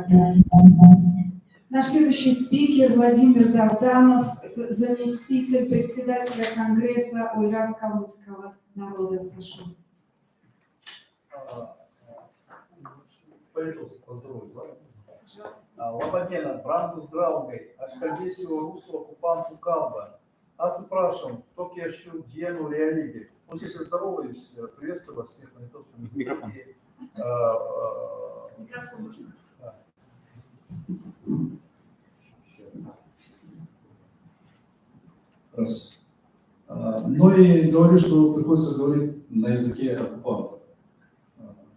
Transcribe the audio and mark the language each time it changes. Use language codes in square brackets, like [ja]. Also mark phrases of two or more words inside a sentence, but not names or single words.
[ru] Наш следующий спикер Владимир Давданов, это заместитель председателя Конгресса Ойрат калмыцкого народа. Прошу. [lt] Labadiena, brangus draugi! Aš kalbėsiu rusų okupantų kalbą. Atsiprašom, tokie šių dienų realybė. [ru] Здесь здороваюсь, приветствую вас всех на литовском языке. Микрофон. Раз. Ну и говорю, что приходится говорить на языке оккупанта.